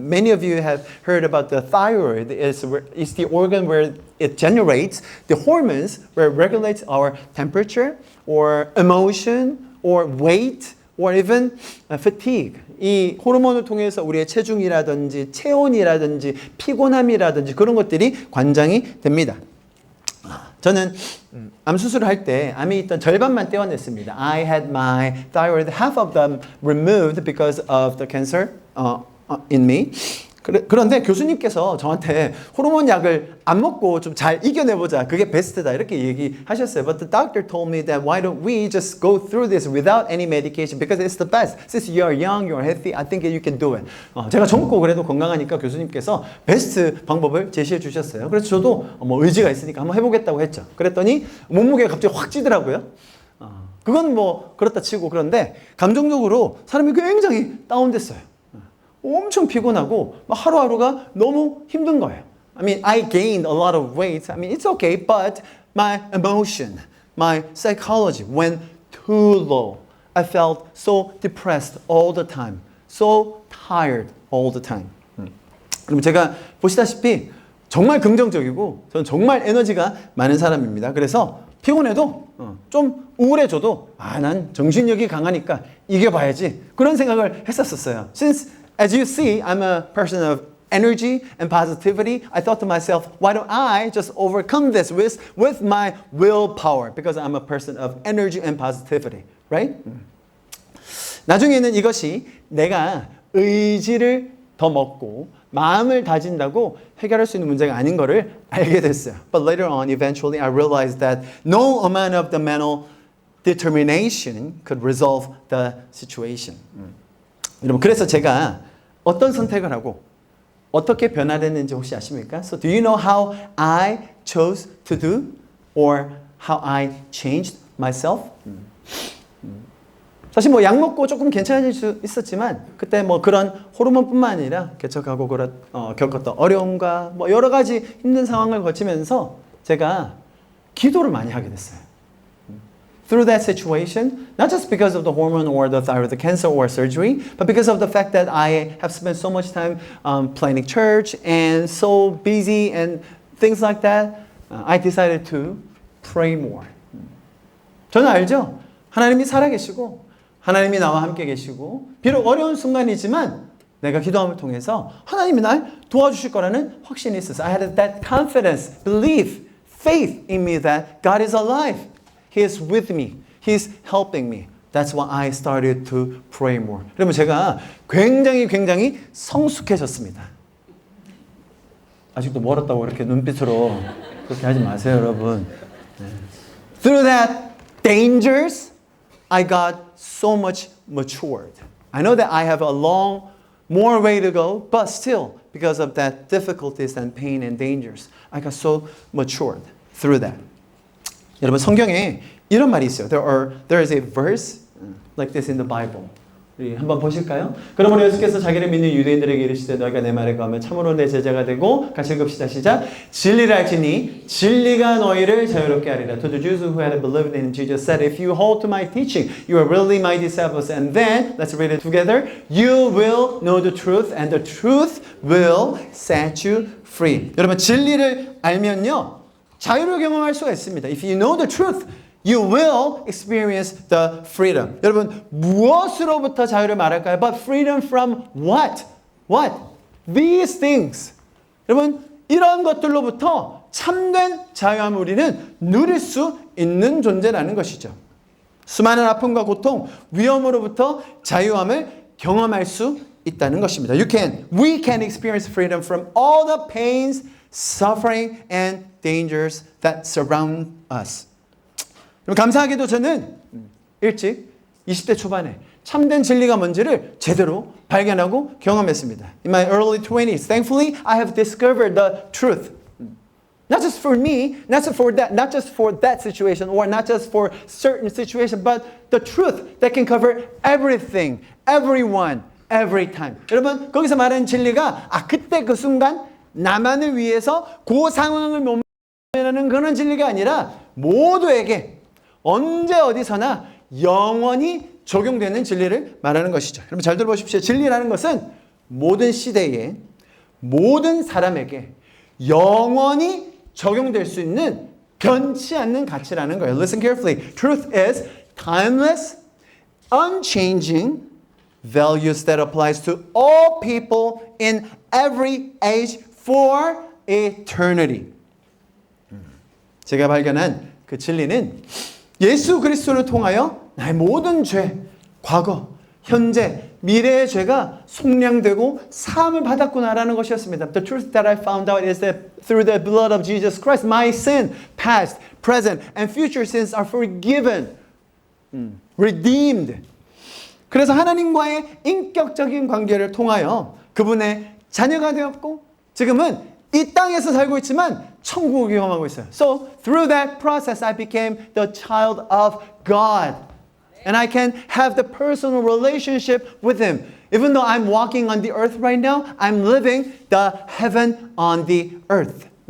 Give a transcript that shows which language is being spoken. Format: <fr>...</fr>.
<en>Many of you have heard about the thyroid. It's the organ where it generates the hormones where it regulates our temperature or emotion or weight or even fatigue.</en> <ko>이 호르몬을 통해서 우리의 체중이라든지 체온이라든지 피곤함이라든지 그런 것들이 관장이 됩니다. 저는 암 수술을 할 때 암에 있던 절반만 떼어냈습니다.</ko> <en>I had my thyroid, half of them removed because of the cancer in me.</en> <ko>그런데 교수님께서 저한테 호르몬 약을 안 먹고 좀 잘 이겨내보자. 그게 베스트다. 이렇게 얘기하셨어요.</ko> <en>But the doctor told me that why don't we just go through this without any medication because it's the best. Since you are young, you are healthy, I think you can do it.</en> <ko>제가 젊고 그래도 건강하니까 교수님께서 베스트 방법을 제시해 주셨어요. 그래서 저도 뭐 의지가 있으니까 한번 해보겠다고 했죠. 그랬더니 몸무게가 갑자기 확 찌더라고요. 그건 뭐 그렇다 치고 그런데 감정적으로 사람이 굉장히 다운됐어요. 엄청 피곤하고 하루하루가 너무 힘든 거예요.</ko> <en>I mean, I gained a lot of weight. I mean, it's okay, but my emotion, my psychology went too low. I felt so depressed all the time, so tired all the time.</en> <ko>그럼 제가 보시다시피 정말 긍정적이고 저는 정말 에너지가 많은 사람입니다. 그래서 피곤해도 좀 우울해져도 난 정신력이 강하니까 이겨봐야지 그런 생각을 했었어요.</ko> <en>Since as you see, I'm a person of energy and positivity. I thought to myself, why don't I just overcome this with my willpower? Because I'm a person of energy and positivity, right?</en> <ko>나중에는 이것이 내가 의지를 더 먹고 마음을 다진다고 해결할 수 있는 문제가 아닌 것을 알게 됐어요.</ko> <en>But later on, eventually, I realized that no amount of the mental determination could resolve the situation.</en> <ko>여러분, 그래서 제가 어떤 선택을 하고 어떻게 변화됐는지 혹시 아십니까?</ko> <en>So do you know how I chose to do or how I changed myself?</en> <ko>사실 뭐 약 먹고 조금 괜찮아질 수 있었지만 그때 뭐 그런 호르몬뿐만 아니라 개척하고 겪었던 어려움과 뭐 여러 가지 힘든 상황을 거치면서 제가 기도를 많이 하게 됐어요.</ko> <en>Through that situation, not just because of the hormone or the thyroid cancer or surgery, but because of the fact that I have spent so much time planning church and so busy and things like that, I decided to pray more.</en> <ko>저는 알죠? 하나님이 살아계시고 하나님이 나와 함께 계시고 비록 어려운 순간이지만 내가 기도함을 통해서 하나님이 날 도와주실 거라는 확신이 있었어요.</ko> <en>I had that confidence, belief, faith in me that God is alive. He is with me. He is helping me. That's why I started to pray more.</en> <ko>그러면 제가 굉장히 성숙해졌습니다. 아직도 멀었다고 이렇게 눈빛으로 그렇게 하지 마세요, 여러분. 네.</ko> <en>Through that dangers, I got so much matured. I know that I have a long, more way to go, but still, because of that difficulties and pain and dangers, I got so matured through that.</en> <ko>여러분 성경에 이런 말이 있어요.</ko> <en>There is a verse like this in the Bible.</en> <ko>우리 한번 보실까요? 그러므로 예수께서 자기를 믿는 유대인들에게 이르시되 너희가 내 말에 거하면 참으로 내 제자가 되고 같이 읽읍시다. 시작. 진리를 알지니 진리가 너희를 자유롭게 하리라.</ko> <en>To the Jews who had believed in Jesus said, if you hold to my teaching, you are really my disciples. And then, let's read it together. You will know the truth and the truth will set you free.</en> <ko>여러분 진리를 알면요. 자유를 경험할 수가 있습니다.</ko> <en>If you know the truth, you will experience the freedom.</en> <ko>여러분 무엇으로부터 자유를 말할까요?</ko> <en>But freedom from what? What? These things.</en> <ko>여러분 이런 것들로부터 참된 자유함을 우리는 누릴 수 있는 존재라는 것이죠. 수많은 아픔과 고통, 위험으로부터 자유함을 경험할 수 있다는 것입니다.</ko> <en>We can experience freedom from all the pains, suffering, and dangers that surround us.</en> <ko>감사하게도 저는 일찍 20대 초반에 참된 진리가 뭔지를 제대로 발견하고 경험했습니다.</ko> <en>In my early 20s, thankfully, I have discovered the truth. Not just for me, not just for that situation, or not just for certain situation, but the truth that can cover everything, everyone, every time.</en> <ko>여러분, 거기서 말하는 진리가 그때 그 순간 나만을 위해서 그 상황을 모면하는 그런 진리가 아니라 모두에게 언제 어디서나 영원히 적용되는 진리를 말하는 것이죠. 여러분 잘 들어보십시오. 진리라는 것은 모든 시대에 모든 사람에게 영원히 적용될 수 있는 변치 않는 가치라는 거예요.</ko> <en>Listen carefully. Truth is timeless, unchanging values that applies to all people in every age for eternity.</en> <ko>제가 발견한 그 진리는 예수 그리스도를 통하여 나의 모든 죄, 과거, 현재, 미래의 죄가 속량되고 사함을 받았구나라는 것이었습니다.</ko> <en>The truth that I found out is that through the blood of Jesus Christ, my sin, past, present, and future sins are forgiven, redeemed.</en> <ko>그래서 하나님과의 인격적인 관계를 통하여 그분의 자녀가 되었고 지금은 이 땅에서 살고 있지만 천국을 경험하고 있어요.</ko> <en>So through that process, I became the child of God. And I can have the personal relationship with Him. Even though I'm walking on the earth right now, I'm living the heaven on the earth.</en>